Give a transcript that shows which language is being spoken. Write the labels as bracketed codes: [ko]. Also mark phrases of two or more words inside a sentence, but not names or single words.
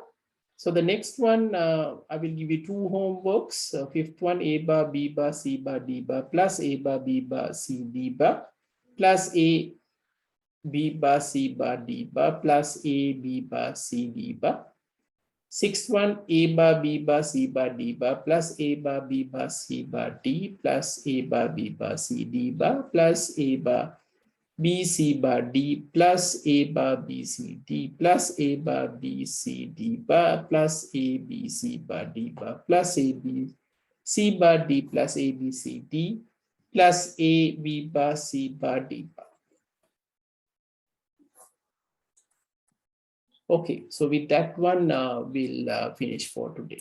[en] So the next one, I will give you two homeworks. Fifth one, A bar, B bar, C bar, D bar, plus A bar, B bar, C, D bar, plus A, B bar, C bar, D bar, plus A, B bar, C, D bar. Sixth one, A bar, B bar, C bar, D bar, plus A bar, B bar, C bar, D, plus A bar, B bar, C, D bar, plus A bar, B, C bar, D, plus A bar, B, C, D, plus A bar, B, C, D bar, plus A, B, C bar, D bar, plus A, B, C bar, D, plus A, B, C, D, plus A, B bar, C bar, D bar. Okay, so with that one, we'll finish for today.